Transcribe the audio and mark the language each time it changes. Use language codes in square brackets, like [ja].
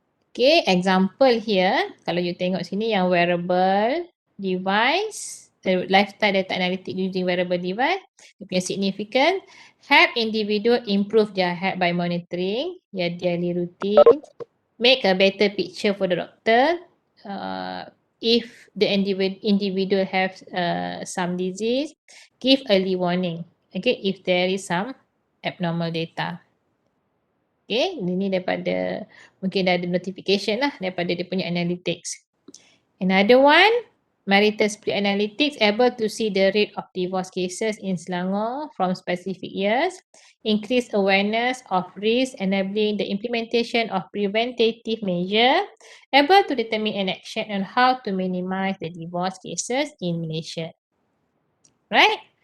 [en] Okay, example here, [ms] kalau you tengok sini yang [en] wearable device, lifestyle data analytic using wearable device, [ms] dia punya [en] significant, help individual improve their health by monitoring their daily routine, make a better picture for the doctor, if the individual have some disease, give early warning, okay, if there is some abnormal data. [ms] Okay, ini daripada mungkin dah ada notification lah daripada dia punya analytics. [en] Another one, marital split analytics, able to see the rate of divorce cases in Selangor from specific years, increase awareness of risk, enabling the implementation of preventative measure, able to determine an action on how to minimize the divorce cases in Malaysia. Right?